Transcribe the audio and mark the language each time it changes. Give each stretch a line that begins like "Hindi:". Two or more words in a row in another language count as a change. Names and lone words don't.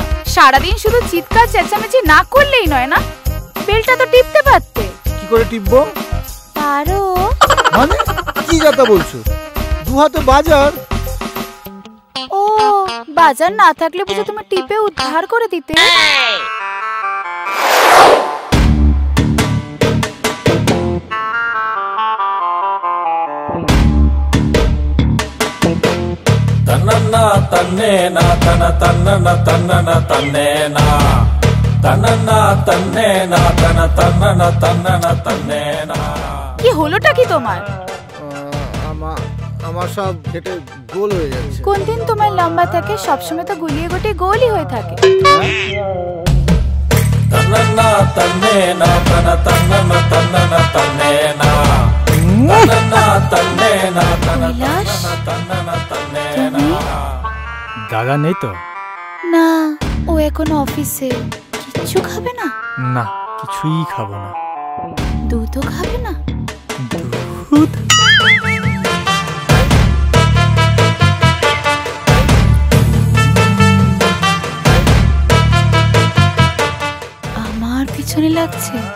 Bangla: সারাদিন শুধু চিৎকার চেঁচামেচি না করলেই নয় না, বেলটা তো টিপতে পারতে। কি করে টিপবো? পারো মানে কি কথা বলছো? দু হাতে বাজার। ও, বাজার না থাকলে বুঝে তুমি টিপে উদ্ধার করে দিতে। ತನ್ನನ್ನ ತನ್ನೇನ ತನ ತನ್ನನ ತನ್ನನ ತನ್ನೇನ ತನ್ನನ್ನ ತನ್ನೇನ ತನ ತನ್ನನ ತನ್ನನ ತನ್ನೇನ। কি হলোটা কি তোমার? আমার সব কেটে গোল হয়ে যাচ্ছে। কোন দিন তোমার লম্বা থাকে, সবসময় তো গুলিয়ে গোটে গোলই হয়ে থাকে। ತನ್ನನ್ನ ತನ್ನೇನ ತನ ತನ್ನನ ತನ್ನನ ತನ್ನೇನ ತನ್ನನ್ನ ತನ್ನೇನ ತನ ತನ್ನನ ತನ್ನನ ತನ್ನೇನ। দাদা নেই তো? না, ও এখন অফিসে। কিচ্ছু খাবে না? না, কিছুই খাবো না। দুধও খাবে না? দুধ? আমার পিছনে লাগছে?